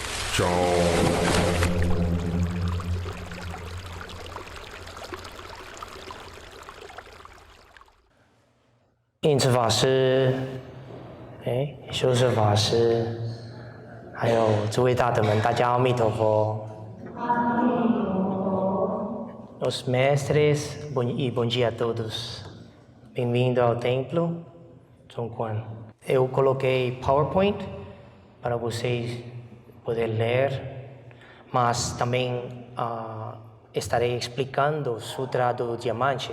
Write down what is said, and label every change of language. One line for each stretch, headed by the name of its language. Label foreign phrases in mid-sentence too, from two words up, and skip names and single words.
Chinese: 印慈法师，修持法师，还有诸位大德们，大家阿弥陀佛。
Portuguese: Os mestres e bom dia a todos. Bem-vindo ao templo São Juan. Eu coloquei PowerPoint para vocês poderem ler, mas também estarei explicando o Sutra do Diamante.